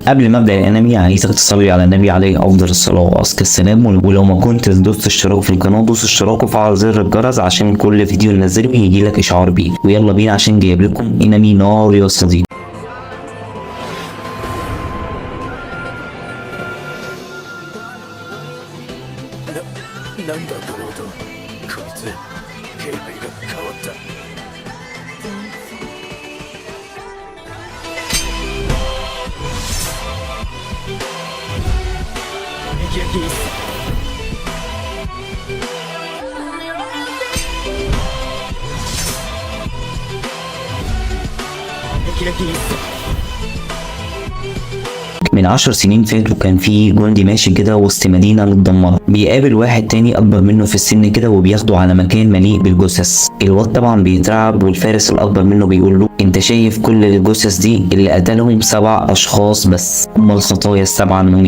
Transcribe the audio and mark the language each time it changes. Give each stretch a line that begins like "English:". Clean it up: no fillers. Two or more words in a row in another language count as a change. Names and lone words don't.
Arabic: قبل ما ابدا الانمي عايزك تصلي على النبي عليه افضل الصلاه وازكى السلام، ولو ما كنت دوست اشتراك في القناه دوس اشتراك وفعل زر الجرس عشان كل فيديو ننزله يجيلك اشعار بيه. ويلا بينا عشان جايب لكم انمي نار يا صديقي.
Japanese: なんだこの音。こいつ警備が変わった。撃破キース。撃破キース。
Arabic: من 10 سنين فاتوا كان في جندي ماشي كده وسط مدينة متدمرة، بيقابل واحد تاني أكبر منه في السن كده وبياخده على مكان مليء بالجثث. الواد طبعا بيترعب، والفارس الأكبر منه بيقول له أنت شايف كل الجثث دي؟ اللي قتلهم 7 أشخاص بس، أما الخطايا ال7 مميت.